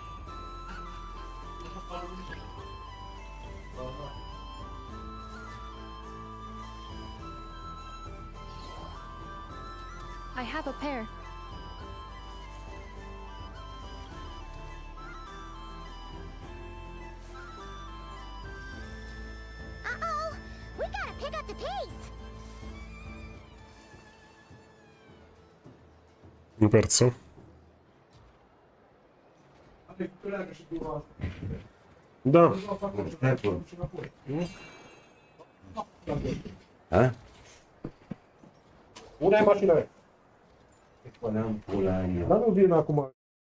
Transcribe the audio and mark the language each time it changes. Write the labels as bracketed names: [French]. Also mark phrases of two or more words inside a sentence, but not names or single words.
[English] I have a pair. Uh-oh! We gotta pick up the pace! [Italian] Ho perso? [Romanian] Da. Una e mașină. Dar nu vin acum.